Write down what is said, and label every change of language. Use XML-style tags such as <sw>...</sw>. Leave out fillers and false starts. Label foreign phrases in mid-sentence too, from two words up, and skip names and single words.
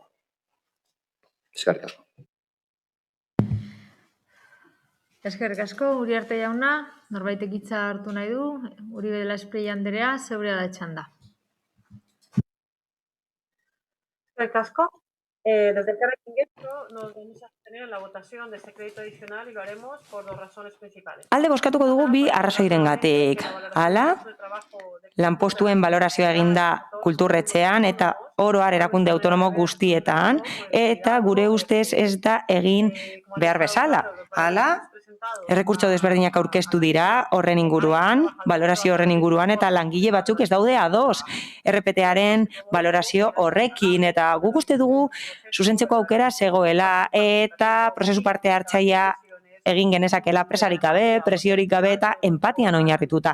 <eu>Eskerrik asko. Eskerrik asko, Uriarte jauna, norbaitek hitza hartu nahi du, Uribe Lasprilla Andrea, zeurea da txanda. Eskerrik asko.</eu> <es>Desde Elkarrekin nos vamos a abstener en la votación de este crédito adicional y lo haremos por dos razones principales.</es> <eu>Alde bozkatuko dugu bi arrazoirengatik. Hala, lanpostuen balorazioa eginda kulturretxean eta oro har erakunde autonomo guztietan, eta gure ustez ez da egin behar bezala. Hala, errekurtso desberdinak aurkeztu dira horren inguruan, balorazio horren inguruan, eta langile batzuk ez daude ados RPT-aren balorazio horrekin, eta guk uste dugu zuzentzeko aukera zegoela, eta prozesu parte hartzailea egin genezakela presarik gabe, presiorik gabe eta empatian oinarrituta.</eu>